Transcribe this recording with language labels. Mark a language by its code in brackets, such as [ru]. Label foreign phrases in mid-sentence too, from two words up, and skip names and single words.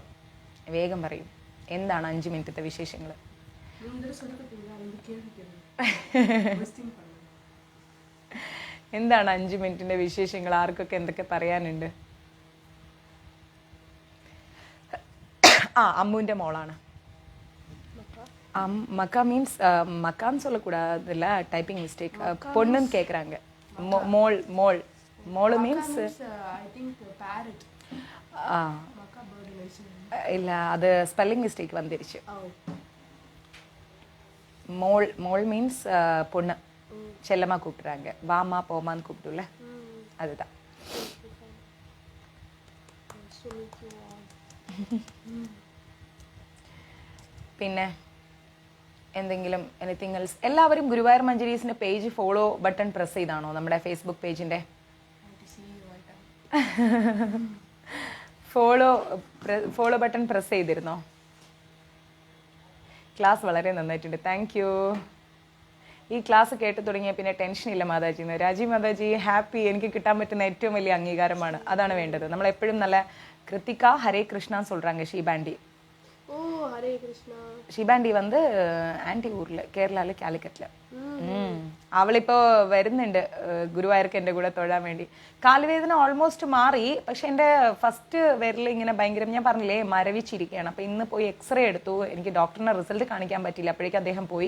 [ml] വേഗം പറയും. എന്താണ് 5 മിനിറ്റത്തെ വിശേഷങ്ങൾ? എന്താണ് 5 മിനിറ്റിന്റെ വിശേഷങ്ങൾ? ആർക്കൊക്കെ എന്തൊക്കെ പറയാനുണ്ട്? അമ്മുവിന്റെ മോളാണ്. [ta] மக்கா மீன்ஸ் மக்கான்னு சொல்லக்கூடாதுல்ல, [en] typing mistake. [ta] பொண்ணுன்னு கேட்குறாங்க. மோள் மோள் மோள் மீன்ஸ் இல்லை, அது [en] spelling mistake [ta] வந்துருச்சு. மோள் மோள் மீன்ஸ் பொண்ணு, செல்லமாக கூப்பிட்றாங்க. வாமா போமான்னு கூப்பிட்டுல, அதுதான். [ml] പിന്നെ എന്തെങ്കിലും [en] anything else? [ml] എല്ലാവരും ഗുരുവായൂർ മഞ്ജരീസിന്റെ [en] page follow button press [ml] ചെയ്താണോ നമ്മുടെ ഫേസ്ബുക്ക് പേജിന്റെ? [en] follow button press [ml] ചെയ്തിരുന്നോ? ക്ലാസ് വളരെ നന്നായിട്ടുണ്ട്, [en] thank you. [ml] ഈ ക്ലാസ് കേട്ട് തുടങ്ങിയ പിന്നെ ടെൻഷൻ ഇല്ല മാതാജിന്ന്. രാജീവ് മാതാജി ഹാപ്പി. എനിക്ക് കിട്ടാൻ പറ്റുന്ന ഏറ്റവും വലിയ അംഗീകാരമാണ്, അതാണ് വേണ്ടത്. നമ്മളെപ്പോഴും നല്ല കൃത്തിക ഹരേ കൃഷ്ണ சொல்றாங்க. [ta] ஷீபாண்டி ஹரே கிருஷ்ணா. ஷீபாண்டி வந்து [ml] ആൻറ്റി ഊരിൽ കേരളയിൽ കാലിക്കറ്റിൽ. അവളിപ്പോ വരുന്നുണ്ട് ഗുരുവായൂർക്ക് എൻ്റെ കൂടെ തൊഴാൻ വേണ്ടി. കാലുവേദന ഓൾമോസ്റ്റ് മാറി, പക്ഷെ എൻ്റെ ഫസ്റ്റ് വിരൽ ഇങ്ങനെ ഭയങ്കര, ഞാൻ പറഞ്ഞില്ലേ മരവിച്ചിരിക്കുകയാണ്. അപ്പം ഇന്ന് പോയി എക്സ്റേ എടുത്തു. എനിക്ക് ഡോക്ടറിനെ റിസൾട്ട് കാണിക്കാൻ പറ്റില്ല, അപ്പോഴേക്കും അദ്ദേഹം പോയി.